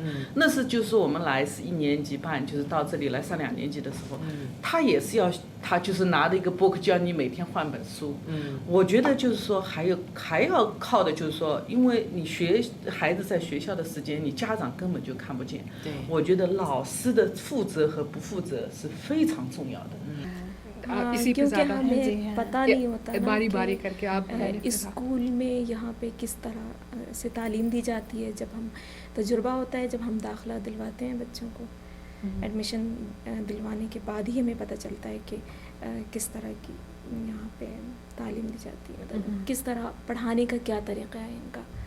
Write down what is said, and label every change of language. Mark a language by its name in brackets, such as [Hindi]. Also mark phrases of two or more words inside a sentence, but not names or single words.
[Chinese] 那是就是我们来是1年级半，就是到这里来上2年级的时候，他也是他就是拿着一个 book 教你每天换本书。我觉得就是说还要靠的就是说，因为你孩子在学校的时间，你家长根本就看不见。对，我觉得老师的负责和不负责是非常重要的。 [Urdu] کیونکہ ہمیں پتا نہیں ہوتا کہ اسکول میں یہاں پہ کس طرح سے تعلیم دی جاتی ہے. جب ہم تجربہ ہوتا ہے، جب ہم داخلہ دلواتے ہیں بچوں کو، ایڈمیشن دلوانے کے بعد ہی ہمیں پتا چلتا ہے کہ کس طرح کی یہاں پہ تعلیم دی جاتی ہے، مطلب کس طرح پڑھانے کا کیا طریقہ ہے ان کا.